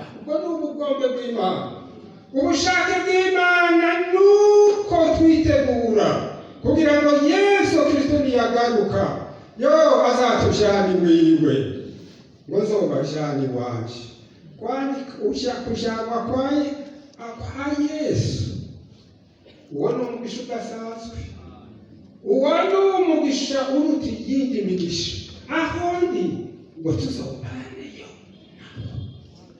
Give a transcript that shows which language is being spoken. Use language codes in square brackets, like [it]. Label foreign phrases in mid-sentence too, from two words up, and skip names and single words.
[rn] Ubwo ni ubugombe bw'Imana. Ubushake bw'Imana nuko twitegura kugira ngo Yesu Kristo niyagaruka, azatujana iwiwe, ngo zobajana iwanje. Kwani kujanwa kwa Yesu, uwo ni umugisha udasanzwe. Uwo ni umugisha uruta iyindi migisha. Ahondi ngo tuzobaneyo.